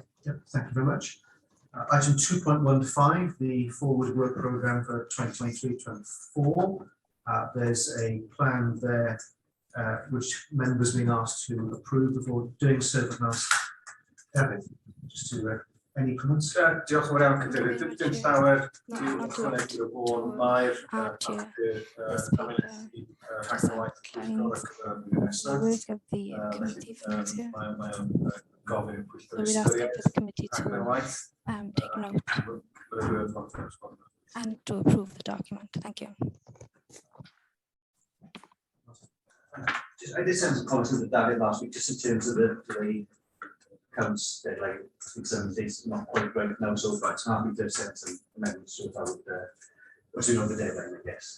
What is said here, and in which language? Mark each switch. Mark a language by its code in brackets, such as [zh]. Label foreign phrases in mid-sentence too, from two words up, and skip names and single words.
[en] Yeah, thank you very much. Item 2.15, the forward work programme for 2023-24. There's a plan there which members are being asked to approve. Before doing so, I can ask David just to any comments? [cy] Diolch yn fawr iawn, Cadeirydd. Dim llawer i'w ychwanegu o bod mae'r papur amlygu rhagwaith Pwyllgor ar gyfer nesaf. Mae o'n gofyn i'r Pwyllgor ystyried rhagwaith [en] and to approve the document. Thank you. I did send some comments to David last week, just in terms of the accounts deadline. I think some dates not quite right now, so it's happy to send some amendments to about what's in on the deadline, I guess.